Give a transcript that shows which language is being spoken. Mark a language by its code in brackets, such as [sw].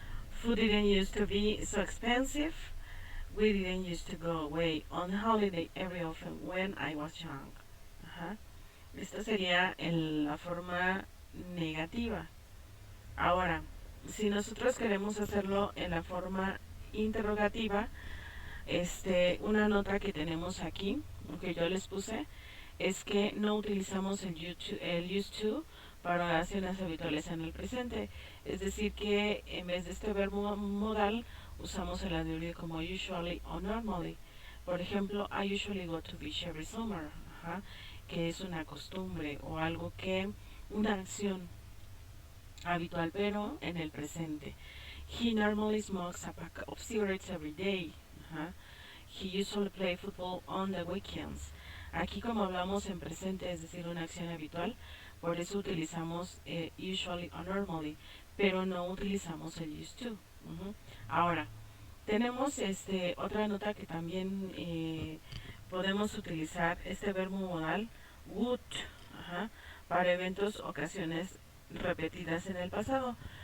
[en] Food didn't used to be so expensive. We didn't used to go away on holiday every often when I was young. [es] Ajá. Esta sería la forma negativa. Ahora, si nosotros queremos hacerlo en la forma interrogativa, una nota que tenemos aquí, que yo les puse, es que no utilizamos el used to para oraciones habituales en el presente. Es decir, que en vez de este verbo modal, usamos el adverbio como usually o normally. Por ejemplo, [en] I usually go to beach every summer, [es] ajá, que es una costumbre o algo que, una acción habitual, pero en el presente. [en] He normally smokes a pack of cigarettes every day. [es] Ajá. [en] He usually play football on the weekends. [es] Aquí como hablamos en presente, es decir, una acción habitual, por eso utilizamos usually o normally, pero no utilizamos el used to. Ahora, tenemos otra nota que también podemos utilizar este verbo modal would, ajá, para eventos, ocasiones repetidas en el pasado.